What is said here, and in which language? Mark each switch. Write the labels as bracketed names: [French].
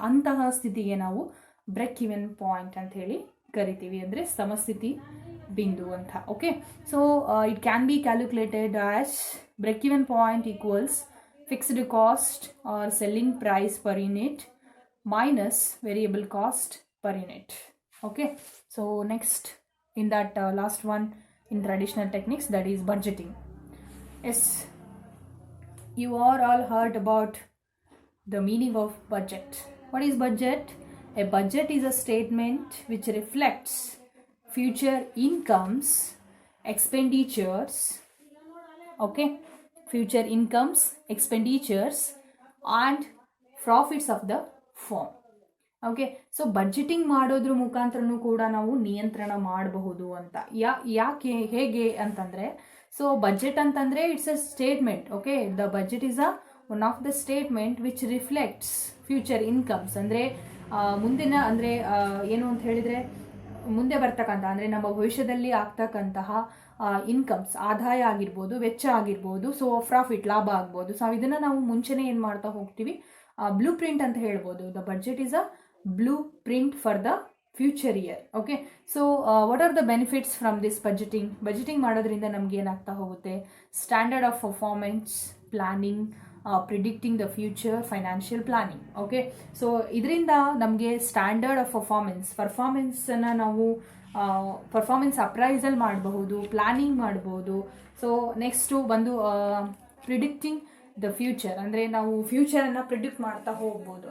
[Kannada] ಅಂತಹ ಸ್ಥಿತಿಗೆ ನಾವು ಬ್ರೇಕ್ ಇವನ್ ಪಾಯಿಂಟ್ ಅಂತ ಹೇಳಿ ಕರಿತೀವಿ, ಅಂದರೆ ಸಮಸ್ಥಿತಿ ಬಿಂದು ಅಂತ. [English] Okay, so it can be calculated as break even point equals fixed cost or selling price per unit minus variable cost per unit. Okay, so next in that last one in traditional techniques, that is budgeting. Yes, you are all heard about the meaning of budget. What is budget? A budget is a statement which reflects future incomes, expenditures, okay, future incomes, expenditures and profits of the firm. [Kannada] Okay, so budgeting ಮಾಡೋದ್ರ ಮುಖಾಂತರನೂ ಕೂಡ ನಾವು ನಿಯಂತ್ರಣ ಮಾಡಬಹುದು ಅಂತ. ಯಾಕೆ ಹೇಗೆ ಅಂತಂದರೆ, so budget ಅಂತಂದರೆ [English] It's a statement. Okay, the budget is one of the statement which reflects future incomes. [Kannada] ಅಂದರೆ ಮುಂದಿನ ಅಂದರೆ ಏನು ಅಂತ ಹೇಳಿದರೆ, ಮುಂದೆ ಬರ್ತಕ್ಕಂಥ ಅಂದರೆ ನಮ್ಮ ಭವಿಷ್ಯದಲ್ಲಿ ಆಗ್ತಕ್ಕಂತಹ ಇನ್ಕಮ್ಸ್, ಆದಾಯ ಆಗಿರ್ಬೋದು, ವೆಚ್ಚ ಆಗಿರ್ಬೋದು, ಸೊ ಪ್ರಾಫಿಟ್, ಲಾಭ ಆಗ್ಬೋದು. ಸೊ ಇದನ್ನು ನಾವು ಮುಂಚೆನೇ ಏನು ಮಾಡ್ತಾ ಹೋಗ್ತೀವಿ, ಬ್ಲೂ ಪ್ರಿಂಟ್ ಅಂತ ಹೇಳ್ಬೋದು. [English] The budget is a blueprint for the future year. Okay, so what are the benefits from this budgeting [Kannada] ಮಾಡೋದ್ರಿಂದ ನಮ್ಗೆ ಏನಾಗ್ತಾ ಹೋಗುತ್ತೆ? [English] Standard of performance, planning, predicting the future, financial planning. [Kannada] Okay, so ಇದರಿಂದ ನಮಗೆ standard of ಪರ್ಫಾರ್ಮೆನ್ಸನ್ನು ನಾವು performance appraisal ಮಾಡಬಹುದು, planning ಮಾಡಬಹುದು. So next ಬಂದು [English] predicting the future, [Kannada] ಅಂದರೆ ನಾವು ಫ್ಯೂಚರನ್ನು ಪ್ರಿಡಿಕ್ಟ್ ಮಾಡ್ತಾ ಹೋಗ್ಬೋದು.